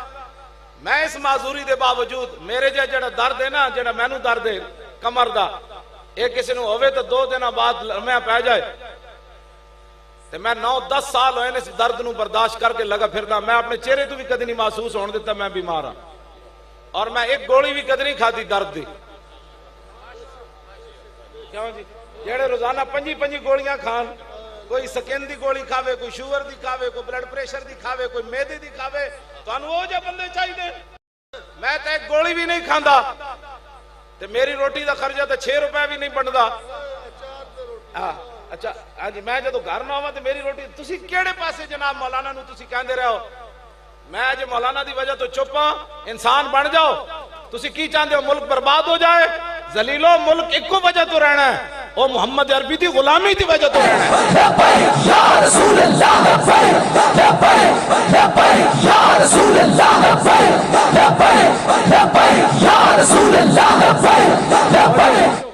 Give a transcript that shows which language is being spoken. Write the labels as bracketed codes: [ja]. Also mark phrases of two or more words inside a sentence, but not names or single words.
[pa] میں اس معذوری دے باوجود میرے جڑا درد ہے نا، جڑا میں نو درد ہے کمر دا، ایک کسی نو ہوئے تو 2 دن بعد میں پہ جائے تے میں 9-10 سال ہوئے نے اس درد نو برداشت کر کے لگا پھردا، میں اپنے چہرے تو بھی کدی نہیں محسوس ہونے دیتا میں بیمار ہاں، اور میں ایک گولی بھی کدی نہیں کھادی درد دی۔ کیوں جی جڑے روزانہ 5 گولیاں کھان، کوئی سکن دی گولی کھاوے، کوئی شوگر دی کھاوے، کوئی بلڈ پریشر دی کھاوے، کوئی میدے دی کھاوے، تانوں وہ جے بندے چاہیے۔ میں تے ایک گولی بھی نہیں کھاندا تے میری روٹی دا خرچہ تے 6 روپے بھی نہیں بندا۔ اچھا ہاں جی، میں جدو گھر نہ آواں تے میری روٹی تسی کیڑے پاسے جناب مولانا نو تسی کہندے رہو؟ میں اج مولانا دی وجہ تو چپ ہاں، انسان بن جاؤ۔ تسی کی چاہندے ہو ملک برباد ہو جائے؟ ذلیلو ملک ایک وجہ تو رہنا ہے، وہ محمد عربی دی غلامی دی وجہ تو رہنا ہے۔ [ar] لبیک یا رسول اللہ، لبیک لبیک لبیک یا رسول اللہ، لبیک لبیک لبیک یا رسول اللہ، لبیک لبیک۔